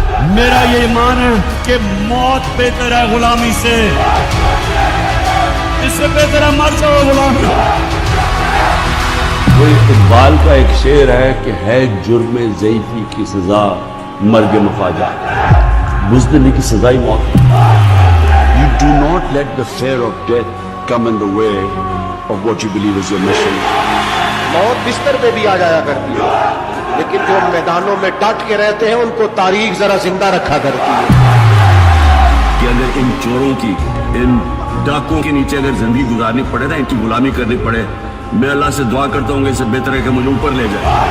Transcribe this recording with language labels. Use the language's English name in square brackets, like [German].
[Hindi] मेरा ये ईमान है कि मौत बेहतर है गुलामी से, इससे बेहतर है मर जाओ गुलामी। वो इकबाल का एक शेर है कि है जुर्म ज़ईफ़ी की सजा मर्ग मफाजा, बुज़दिली की सजा ही मौत। [English] You do not let the fear of death come in the way of what you believe is your mission. [Hindi] मौत बिस्तर पे भी आ जाया करती है, लेकिन जो मैदानों में डट के रहते हैं उनको तारीख जरा जिंदा रखा करती है। कि अगर इन चोरों की, इन डाकुओं के नीचे अगर जिंदगी गुजारनी पड़े ना, इनकी गुलामी करनी पड़े, मैं अल्लाह से दुआ करता हूँ कि इससे बेहतर है कि मुझे ऊपर ले जाए।